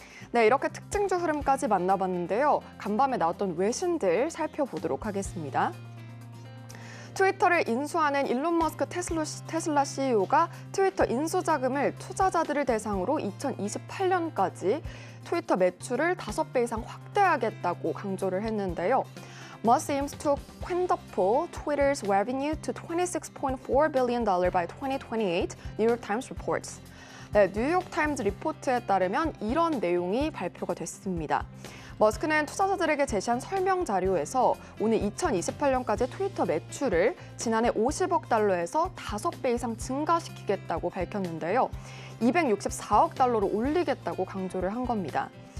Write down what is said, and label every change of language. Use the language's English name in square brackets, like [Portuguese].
[Korean] 네, 이렇게 특징주 흐름까지 만나봤는데요. 간밤에 나왔던 외신들 살펴보도록 하겠습니다. 트위터를 인수하는 일론 머스크 테슬라 CEO가 트위터 인수 자금을 투자자들을 대상으로 2028년까지 트위터 매출을 5배 이상 확대하겠다고 강조를 했는데요. [English] Musk aims to quintuple Twitter's revenue to $26.4 billion by 2028, New York Times reports. [Korean] 네, 뉴욕타임즈 리포트에 따르면 이런 내용이 발표가 됐습니다. 머스크는 투자자들에게 제시한 설명 자료에서 오늘 2028년까지 트위터 매출을 지난해 50억 달러에서 5배 이상 증가시키겠다고 밝혔는데요. 264억 달러로 올리겠다고 강조를 한 겁니다.